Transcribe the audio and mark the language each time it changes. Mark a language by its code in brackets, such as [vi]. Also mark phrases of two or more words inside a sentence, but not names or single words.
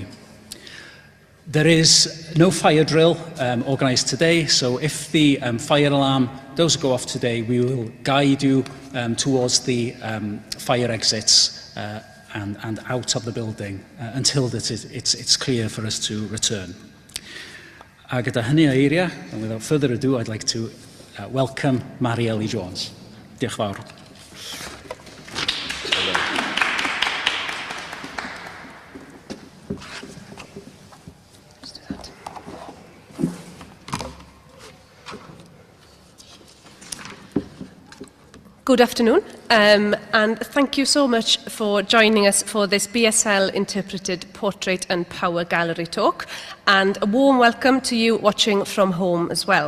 [en] There is no fire drill organised today, so if the fire alarm does go off today, we will guide you towards the fire exits and out of the building until it's clear for us to return. [cy] A gyda hynny o eiriau, [en] and without further ado, I'd like to welcome Mari Elin Jones. Diolch fawr. Good afternoon, and thank you so much for joining us for this BSL Interpreted Portrait and Power Gallery talk, and a warm welcome to you watching from home as well.